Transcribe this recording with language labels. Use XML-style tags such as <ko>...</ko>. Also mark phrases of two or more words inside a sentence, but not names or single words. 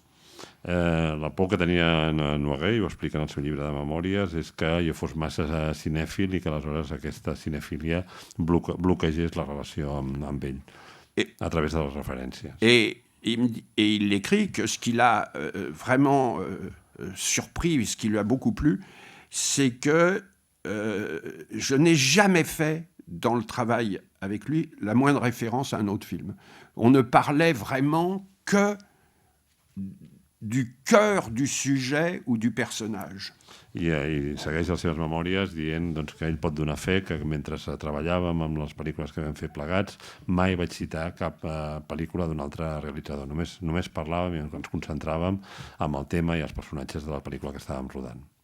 <ca>La por que tenia en Noguer, i ho explica en el seu llibre de memòries, és que jo fos massa cinèfil i que aleshores aquesta cinefília bloquegés la relació amb ell a través de les referències.</ca> <fr>Et il écrit que ce qui l'a vraiment surpris, ce qui lui a beaucoup plu, c'est que je n'ai jamais fait dans le travail avec lui la moindre référence à un autre film. On ne parlait vraiment que du cœur du sujet ou du personnage.</fr> <ca>I segueix les seves memòries dient doncs, que ell pot donar fe que mentre treballàvem amb les pel·lícules que vam fer plegats mai vaig citar cap pel·lícula d'un altre realitzador. Només parlàvem i ens concentràvem amb el tema i els personatges de la pel·lícula que estàvem rodant.</ca>